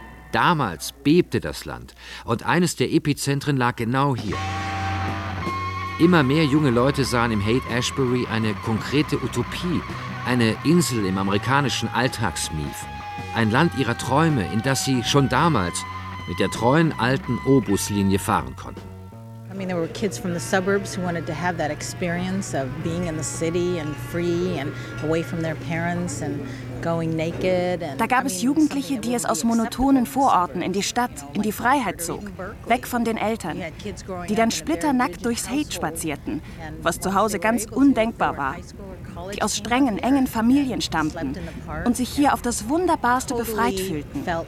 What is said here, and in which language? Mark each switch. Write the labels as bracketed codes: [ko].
[de] Damals bebte das Land und eines der Epizentren lag genau hier. Immer mehr junge Leute sahen im Haight-Ashbury eine konkrete Utopie, eine Insel im amerikanischen Alltagsmief. Ein Land ihrer Träume, in das sie schon damals mit der treuen alten O-Bus-Linie fahren konnten. [en] I mean, there were kids from the suburbs who wanted to have that experience of being in the city and free and away from their parents and going naked. [de] Da gab es Jugendliche, die es aus monotonen Vororten in die Stadt, in die Freiheit zog, weg von den Eltern, die dann splitternackt durchs Haight spazierten, was zu Hause ganz undenkbar war, die aus strengen, engen Familien stammten und sich hier auf das Wunderbarste befreit fühlten.